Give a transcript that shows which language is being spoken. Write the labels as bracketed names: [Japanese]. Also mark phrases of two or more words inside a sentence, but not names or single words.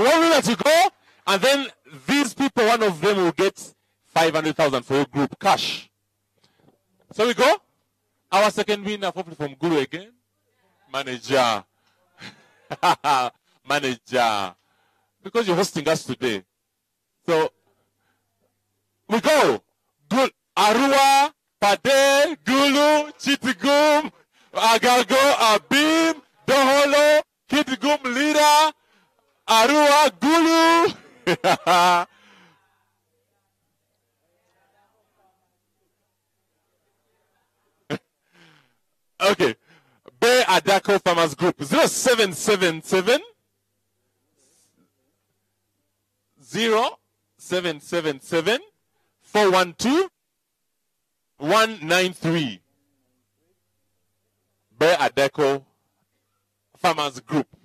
[English] One winner to go, and then these people, one of them will get 500,000 for your group cash. So we go. Our second winner, hopefully from Guru again. Manager. Manager. Because you're hosting us today. So, we go. Arua, Pade, Gulu, Chitigum, Agago, Abim, Doholo, Kitigum, Lira, Arua, Gulu. Okay. Bay Adako Farmers Group, 0777 0777 412 193. Bay Adeko Farmers Group.